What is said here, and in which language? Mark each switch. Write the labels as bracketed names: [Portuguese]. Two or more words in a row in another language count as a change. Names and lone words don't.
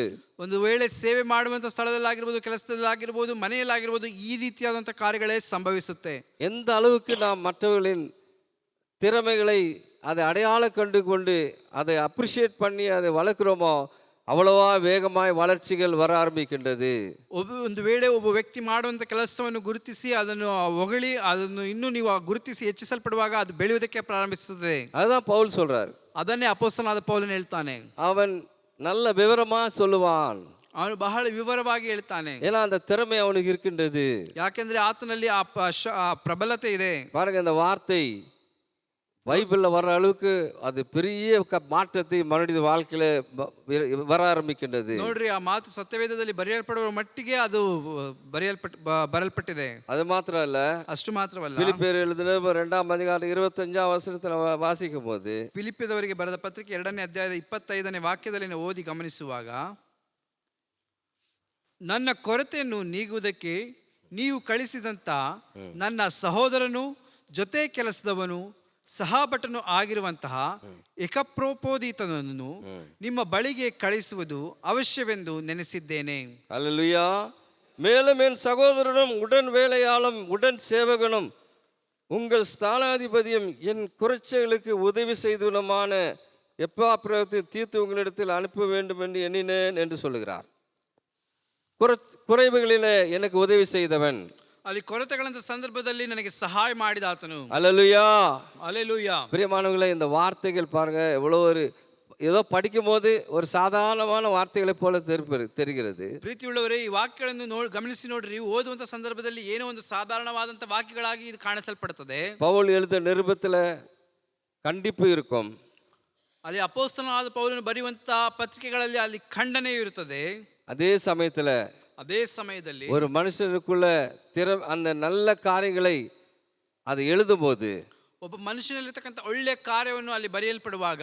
[Kannada] ಒಂದು ವೇಳೆ ಸೇವೆ ಮಾಡುವಂಥ ಸ್ಥಳದಲ್ಲಾಗಿರ್ಬೋದು, ಕೆಲಸದಲ್ಲಾಗಿರ್ಬೋದು, ಮನೆಯಲ್ಲಾಗಿರ್ಬೋದು, ಈ ರೀತಿಯಾದಂಥ ಕಾರ್ಯಗಳೇ ಸಂಭವಿಸುತ್ತೆ. [Tamil] எந்த அளவுக்கு நாம் மற்றவர்களின் திறமைகளை அதை அடையாளம் கண்டு கொண்டு அதை அப்ரிஷியேட் பண்ணி அதை வளர்க்குறோமோ அவ்வளவா வேகமாய் வளர்ச்சிகள் வர ஆரம்பிக்கின்றது. [Kannada] ಒಂದು ವೇಳೆ ಒಬ್ಬ ವ್ಯಕ್ತಿ ಮಾಡುವಂಥ ಕೆಲಸವನ್ನು ಗುರುತಿಸಿ ಅದನ್ನು ಹೊಗಳಿ ಅದನ್ನು ಇನ್ನೂ ನೀವು ಗುರುತಿಸಿ ಹೆಚ್ಚಿಸಲ್ಪಡುವಾಗ ಅದು ಬೆಳೆಯುವುದಕ್ಕೆ ಪ್ರಾರಂಭಿಸುತ್ತದೆ. [Tamil] அதுதான் பவுல் சொல்றாரு. [Kannada] ಅದನ್ನೇ ಅಪೊಸ್ತಲನಾದ ಪೌಲನು ಹೇಳ್ತಾನೆ. [Tamil] அவன் நல்ல விவரமா சொல்லுவான். [Kannada] ಅವನು ಬಹಳ ವಿವರವಾಗಿ ಹೇಳ್ತಾನೆ. [Tamil] ஏன்னா அந்த திறமை அவனுக்கு இருக்கின்றது. [Kannada] ಯಾಕೆಂದ್ರೆ ಆತನಲ್ಲಿ ಆ ಪ್ರಬಲತೆ ಇದೆ. [Tamil] பாருங்க, இந்த வார்த்தை பைபிளில் வர்ற அளவுக்கு அது பெரிய மாற்றத்தை மனித வாழ்க்கையில வர ஆரம்பிக்கின்றது. [Kannada] ನೋಡ್ರಿ, ಆ ಮಾತು ಸತ್ಯವೇದದಲ್ಲಿ ಬರೆಯಲ್ಪಡುವ ಮಟ್ಟಿಗೆ ಅದು ಬರಲ್ಪಟ್ಟಿದೆ. [Tamil] அது மாத்திரம் இல்ல, [Kannada] ಅಷ್ಟು ಮಾತ್ರವಲ್ಲ, [Tamil] பிலிப்பியர் எழுதின 2ஆம் அதிகாரம் 25ஆம் வசனத்தில் வாசிக்கும் போது, [Kannada] ಫಿಲಿಪ್ಪಿಯದವರಿಗೆ ಬರೆದ ಪತ್ರಿಕೆ 2ನೇ ಅಧ್ಯಾಯದ 25ನೇ ವಾಕ್ಯದಲ್ಲಿ ನಾವು ಓದಿ ಗಮನಿಸುವಾಗ, ನನ್ನ ಕೊರತೆಯನ್ನು ನೀಗುವುದಕ್ಕೆ ನೀವು ಕಳಿಸಿದಂತ ನನ್ನ ಸಹೋದರನು, ಜೊತೆ ಕೆಲಸದವನು, ಸಹಭಟನು ಆಗಿರುವಂತಹ ಎಕಪ್ರೋಪೋದಿತನನ್ನು ನಿಮ್ಮ ಬಳಿಗೆ ಕಳಿಸುವುದು ಅವಶ್ಯವೆಂದು ನೆನೆಸಿದ್ದೇನೆ. [Tamil] அல்லேலூயா. மேலும் என் சகோதரனும் உடன் வேலையாளும் உடன் சேவகனும் உங்கள் ஸ்தானாதிபதியும் என் குறைச்சலுக்கு உதவி செய்தவனுமான எப்பாப்பிரத்தை தீர்த்து உங்களிடத்தில் அனுப்ப வேண்டும் என்று எண்ணினேன் என்று சொல்லுகிறார். குறைவுகளிலே எனக்கு உதவி செய்தவன், [Kannada] ಅಲ್ಲಿ ಕೊರತೆಗಳಂತ ಸಂದರ್ಭದಲ್ಲಿ ನನಗೆ ಸಹಾಯ ಮಾಡಿದ ಆತನು. [Tamil] அல்லேலூயா. அல்லேலூயா. பிரியமானவர்களே, இந்த வார்த்தைகள் பாருங்க, எவ்வளோ ஒரு ஏதோ படிக்கும் போது ஒரு சாதாரணமான வார்த்தைகளை போல தெரிகிறது. [Kannada] ಪ್ರೀತಿಯುಳ್ಳವರೇ, ಈ ವಾಕ್ಯಗಳನ್ನು ಗಮನಿಸಿ ನೋಡ್ರಿ. ಓದುವಂತ ಸಂದರ್ಭದಲ್ಲಿ ಏನೋ ಒಂದು ಸಾಧಾರಣವಾದಂತ ವಾಕ್ಯಗಳಾಗಿ ಇದು ಕಾಣಿಸಲ್ಪಡುತ್ತದೆ. [Tamil] பவுல் எழுத நிருபத்தில் கண்டிப்பு இருக்கும். [Kannada] ಅಲ್ಲಿ ಅಪೊಸ್ತಲನಾದ ಪೌಲನು ಬರೆಯುವಂತ ಪತ್ರಿಕೆಗಳಲ್ಲಿ ಅಲ್ಲಿ ಖಂಡನೆಯೂ ಇರುತ್ತದೆ. [Tamil] அதே சமயದಲ್ಲಿ ஒரு மனுஷனுக்குள்ள அந்த நல்ல காரியங்களை அதை எழுதும்போது, [Kannada] ಒಬ್ಬ ಮನುಷ್ಯನಲ್ಲಿರ್ತಕ್ಕಂಥ ಒಳ್ಳೆಯ ಕಾರ್ಯವನ್ನು ಅಲ್ಲಿ ಬರೆಯಲ್ಪಡುವಾಗ,